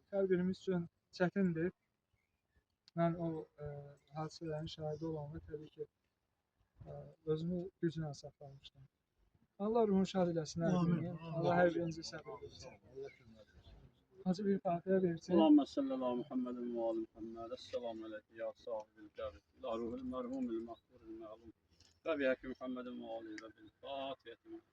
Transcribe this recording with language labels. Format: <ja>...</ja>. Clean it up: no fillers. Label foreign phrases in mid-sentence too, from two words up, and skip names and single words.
<az>Hər birimiz üçün çətindir. Mən o hadisələrin şahidi olanda təbii ki özümü güclə saxlamışdım. Allah ruhunu şad eləsin hər birini. Allah hər birinizi səbr etsin. Hacı bir Fatihə versin.</az> <ar>اللهم صل على محمد وآل محمد. السلام عليك يا صاحب الكعبة. إلى روح المرحوم المغفور المعلوم. وبحق محمد وآل وبالفاتحة.</ar>